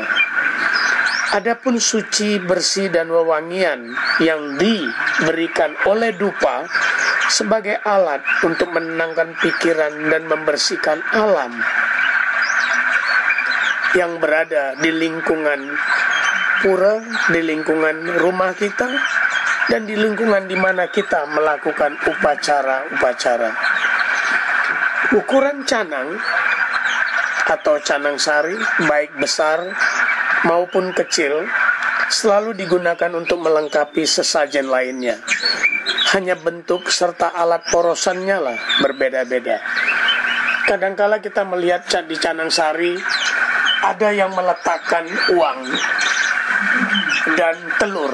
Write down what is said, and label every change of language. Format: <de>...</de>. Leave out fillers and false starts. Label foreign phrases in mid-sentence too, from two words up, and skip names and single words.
<id>Adapun suci, bersih, dan wewangian yang diberikan oleh dupa sebagai alat untuk menenangkan pikiran dan membersihkan alam yang berada di lingkungan pura, di lingkungan rumah kita, dan di lingkungan di mana kita melakukan upacara-upacara. Ukuran canang atau canang sari, baik besar maupun kecil, selalu digunakan untuk melengkapi sesajen lainnya. Hanya bentuk serta alat porosannya lah berbeda-beda. Kadangkala kita melihat di Canang Sari ada yang meletakkan uang dan telur.</id>